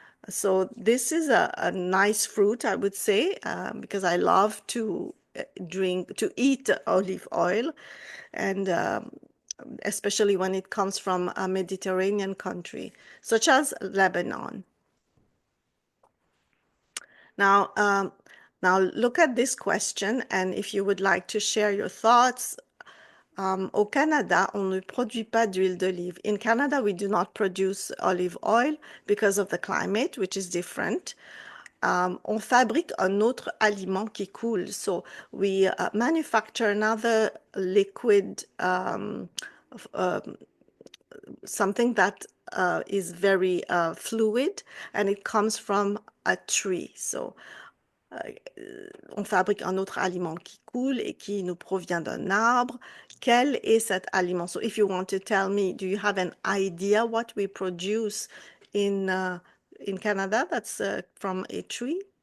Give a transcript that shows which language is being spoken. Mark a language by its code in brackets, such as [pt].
[en] So this is a nice fruit, I would say, because I love to eat olive oil, and especially when it comes from a Mediterranean country, such as Lebanon. Now, look at this question, and if you would like to share your thoughts. [fr] Au Canada, on ne produit pas d'huile d'olive. [en] In Canada, we do not produce olive oil because of the climate, which is different. [fr] On fabrique un autre aliment qui coule. [en] So we manufacture another liquid, something that is very fluid, and it comes from a tree. [fr] So on fabrique un autre aliment qui coule et qui nous provient d'un arbre. Quel est cet aliment? [en] So if you want to tell me, do you have an idea what we produce in Canada that's from a tree?